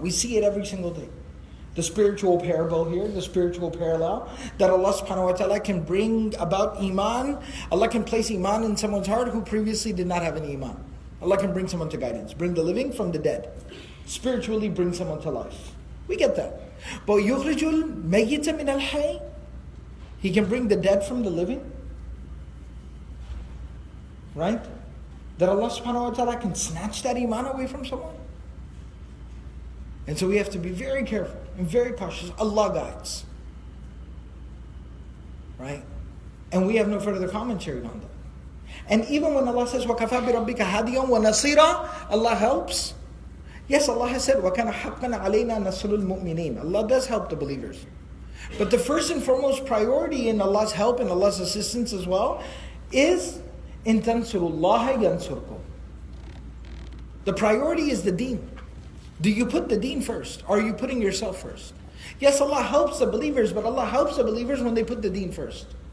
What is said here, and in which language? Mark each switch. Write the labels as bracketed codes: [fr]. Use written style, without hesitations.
[en] We see it every single day. The spiritual parable here, the spiritual parallel, that Allah subhanahu wa ta'ala can bring about iman. Allah can place iman in someone's heart who previously did not have any iman. Allah can bring someone to guidance. Bring the living from the dead. Spiritually bring someone to life. We get that. But [ar] يُخْرِجُ الْمَيِّتَ مِنَ الْحَيِّ. [en] He can bring the dead from the living. Right? That Allah subhanahu wa ta'ala can snatch that iman away from someone. And so we have to be very careful and very cautious. Allah guides. Right? And we have no further commentary on that. And even when Allah says, [ar] وَكَفَى بِرَبِّكَ هَادِيًا وَنَصِيرًا, [en] Allah helps. Yes, Allah has said, [ar] وَكَانَ حَقًّا عَلَيْنَا نَصْرُ الْمُؤْمِنِينَ. [en] Allah does help the believers. But the first and foremost priority in Allah's help and Allah's assistance as well is [ar] إِن تَنْصُرُوا اللَّهَ يَنْصُرْكُمْ. [en] The priority is the deen. Do you put the deen first? Or are you putting yourself first? Yes, Allah helps the believers, but Allah helps the believers when they put the deen first.